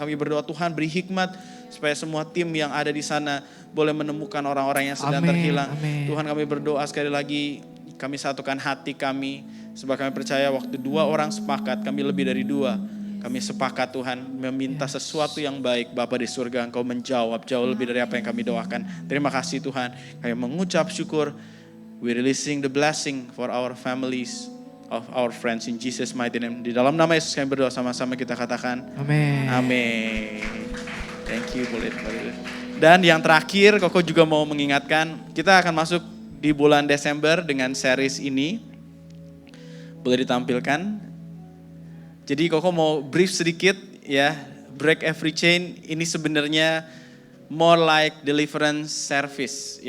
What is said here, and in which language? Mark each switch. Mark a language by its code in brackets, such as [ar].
[id] Kami berdoa Tuhan beri hikmat supaya semua tim yang ada di sana boleh menemukan orang-orang yang sedang terhilang. Tuhan kami berdoa sekali lagi, kami satukan hati kami. Sebab kami percaya waktu 2 orang sepakat, kami lebih dari 2. Kami sepakat Tuhan meminta sesuatu yang baik. Bapa di surga, Engkau menjawab jauh lebih dari apa yang kami doakan. Terima kasih Tuhan. Kami mengucap syukur. [en] We releasing the blessing for our families, of our friends in Jesus mighty name. [id] Di dalam nama Yesus kami berdoa, sama-sama kita katakan Amin. amin. [en] Thank you. [id] Boleh. Dan yang terakhir, Koko juga mau mengingatkan, kita akan masuk di bulan Desember dengan series ini. Boleh ditampilkan. Jadi Koko mau brief sedikit ya, Break Every Chain ini sebenarnya [en] more like deliverance service.